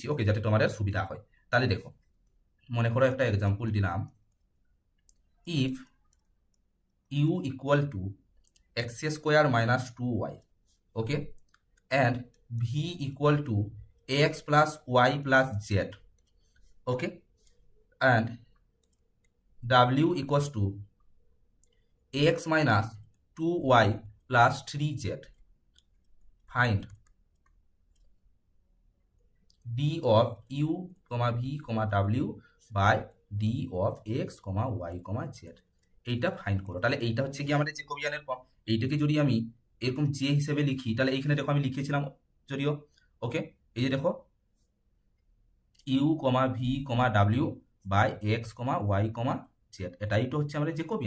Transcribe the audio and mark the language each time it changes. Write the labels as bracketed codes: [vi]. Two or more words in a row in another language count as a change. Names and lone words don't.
[en] ওকে, [bn] যাতে তোমাদের সুবিধা হয়। তাহলে দেখো, মনে করো একটা এক্সাম্পল দিলাম, [en] if u equal to x square minus 2y, okay, and v equal to x plus y plus z, okay, and w equals to x minus 2y plus 3z, find d of u, v, w by d of x, y, z, [bn] এইটা ফাইন্ড করো। তাহলে এইটা হচ্ছে কি আমাদের জেকোবিয়ানের ফর্ম। এইটাকে যদি আমি এরকম জে হিসেবে লিখি তাহলে এইখানে দেখো আমি লিখেছিলাম যদিও, ওকে, এই যে দেখো [en] u v w by x y z, [bn] এটাই তো হচ্ছে আমাদের জেকোবিয়ান।